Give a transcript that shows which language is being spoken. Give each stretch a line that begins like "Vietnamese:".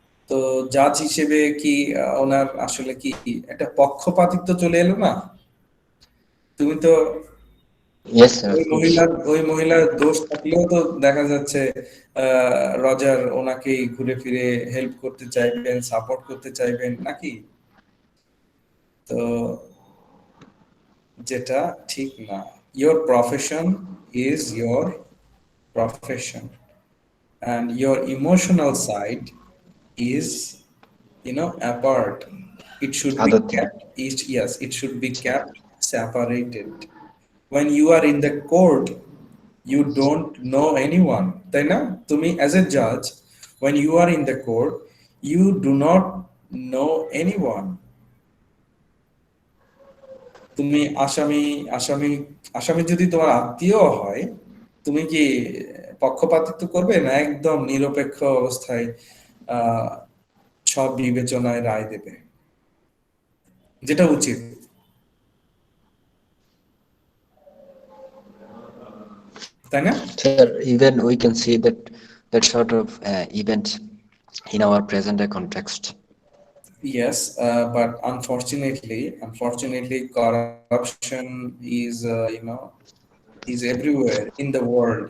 Bangla: তো জাজ হিসেবে কি ওনার আসলে কি একটা পক্ষপাতিত্ব চলে এলো না? তুমি তো
English: Yes sir, of course.
Bangla: ওই মহিলার দোষ থাকলেও তো দেখা যাচ্ছে রজার ওনাকেই ঘুরে ফিরে হেল্প করতে চাইবেন, সাপোর্ট করতে চাইবেন নাকি? তো যেটা ঠিক না।
English: Your profession is your profession, and your emotional side is apart. It should be Other thing. kept, yes, it should be kept separated. When you are in the court, you don't know anyone,
Bangla: তাই না? তুমি
English: as a judge, when you are in the court, you do not know anyone.
Bangla: তুমি আসামি আসামি আসামি যদি তোমার আত্মীয় হয়, তুমি কি পক্ষপাতিত্ব করবে না একদম নিরপেক্ষ অবস্থায় আহ সব বিবেচনায় রায় দেবে, যেটা উচিত, তাই না?
English: Sir, even we can see that sort of event in our present day context. Yes, but unfortunately, corruption is is everywhere in the world.